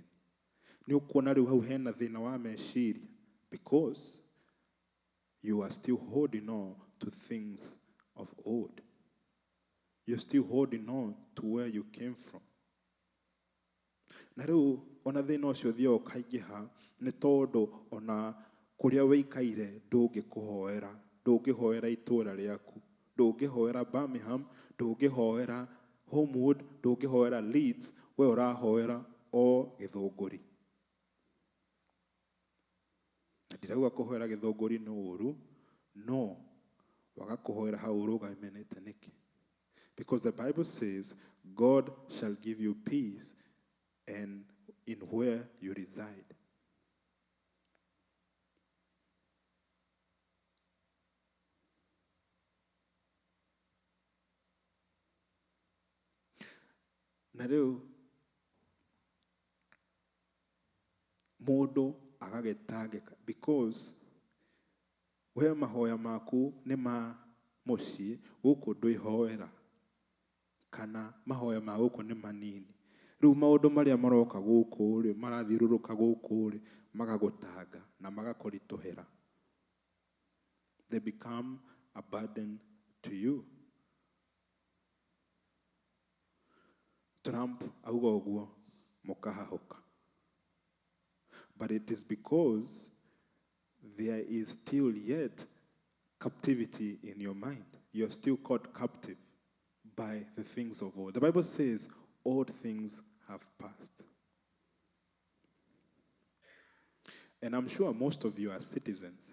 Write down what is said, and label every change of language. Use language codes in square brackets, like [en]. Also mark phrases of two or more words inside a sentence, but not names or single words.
[ki] Nĩ ũkuona rĩu hau hena thĩna wa meciria, [en] because you are still holding on to things of old. You're still holding on to where you came from. [ki] Na rĩu ona thĩna ũcio ũthiaga ũkaingĩha nĩ tondũ ona kũrĩa wĩikaire ndũngĩkũhoera, ndũngĩhoera itũũra rĩaku, ndũngĩhoera Birmingham, ndũngĩhoera Homewood, ndũngĩhoera Leeds, we ũrahoera o Gĩthũngũri. Na ndirauga kũhoera Gĩthũngũri nĩ ũũru, no, waga kũhoera hau ũrũgamĩte nĩkĩ? [en] Because the Bible says God shall give you peace and in where you reside. [ki] Na rĩu mũndũ agagĩtangĩka, because we mahoya maku nĩ ma mũciĩ, gũkũ ndwĩhoera, kana mahoya ma gũkũ nĩ manini. Rĩu maũndũ marĩa maroka gũkũ rĩ, marathiũrũrũka gũkũ rĩ, magagũtanga na magakũritũhĩra. [en] They become a burden to you. [ki] Trump auga ũguo, mũkahahũka. [en] But it is because there is still yet captivity in your mind. You're still caught captive by the things of old. The Bible says old things have passed. And I'm sure most of you are citizens.